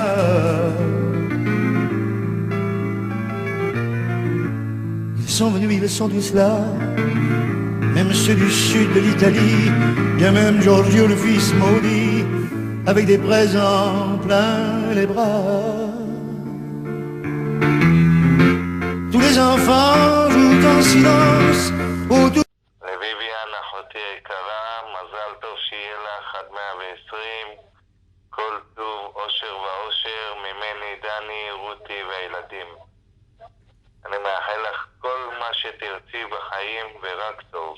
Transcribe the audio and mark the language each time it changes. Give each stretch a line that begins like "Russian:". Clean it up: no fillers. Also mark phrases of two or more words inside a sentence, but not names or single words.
French: Ils sont venus, ils sont tous là, même ceux du sud de l'Italie, bien même Giorgio le fils maudit, avec des présents plein les bras. Tous les enfants jouent en silence autour.
Hebrew: לביביאן, אחותי היקרה, מזל טוב שיהיה לך עד 120, כל טוב, אושר ואושר, ממני, דני, רותי והילדים. אני מאחל לך כל מה שתרצי בחיים ורק טוב.